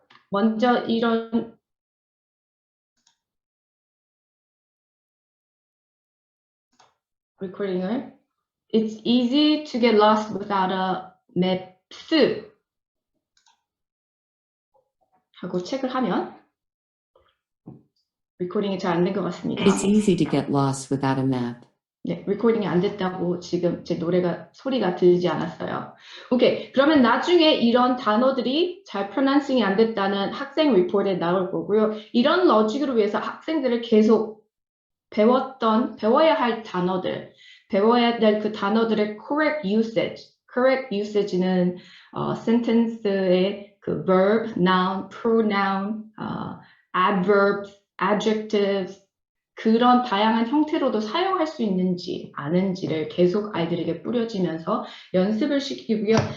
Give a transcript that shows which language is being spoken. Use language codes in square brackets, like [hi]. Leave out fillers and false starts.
[ko] 먼저 이런 리코딩을 [en] It's easy to get lost without a maps [ko] 하고 체크를 하면 리코딩이 잘 안 된 것 같습니다. [en] It's easy to get lost without a map. [ko] 네, 리코딩이 안 됐다고 지금 제 소리가 들리지 않았어요. 오케이, 그러면 나중에 이런 단어들이 잘 프로나운싱이 안 됐다는 학생 리포트에 나올 거고요. 이런 로직을 위해서 학생들을 계속 배워야 할 단어들, 배워야 될 그 단어들의 correct usage는 sentence의 그 verb, noun, pronoun, adverbs, adjectives 그런 다양한 형태로도 사용할 수 있는지 아는지를 계속 아이들에게 뿌려지면서 연습을 시키고요.